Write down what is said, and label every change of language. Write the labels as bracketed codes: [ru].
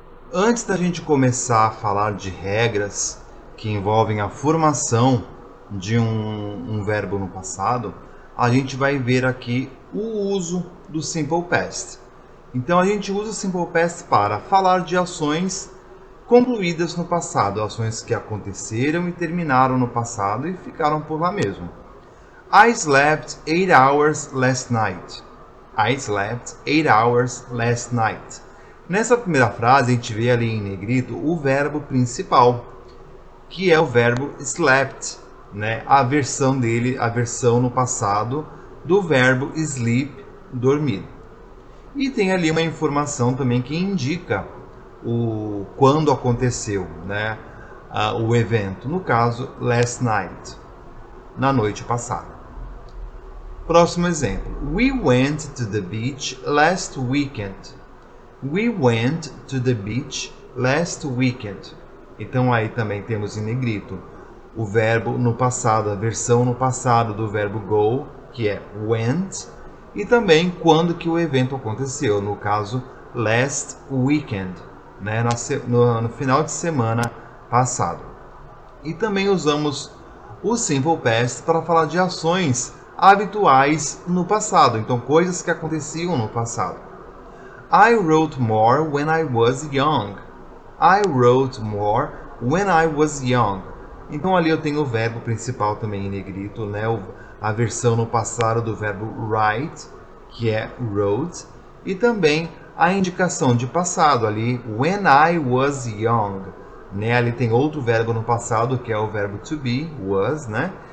[pt] Antes da gente começar a falar de regras que envolvem a formação de um verbo no passado, a gente vai ver aqui o uso do Simple Past. Então a gente usa o Simple Past para falar de ações concluídas no passado, ações que aconteceram e terminaram no passado e ficaram por lá mesmo. [en] I slept 8 hours last night. I slept 8 hours last night. [pt] Nessa primeira frase, a gente vê ali em negrito o verbo principal, que é o verbo slept, né? A versão dele, a versão no passado do verbo sleep, dormir. E tem ali uma informação também que indica quando aconteceu, né? O evento, no caso, last night, na noite passada. Próximo exemplo. [en] We went to the beach last weekend. We went to the beach last weekend. [pt] Então aí também temos em negrito o verbo no passado, a versão no passado do verbo go, que é went, e também quando que o evento aconteceu, no caso last weekend, né, no final de semana passado. E também usamos o Simple Past para falar de ações habituais no passado, então coisas que aconteciam no passado. [en] I wrote more when I was young. I wrote more when I was young. [pt] Então ali eu tenho o verbo principal também em negrito, né? A versão no passado do verbo write, que é wrote, e também a indicação de passado ali, [en] when I was young, [pt] né? Ali tem outro verbo no passado, que é o verbo to be, was, né?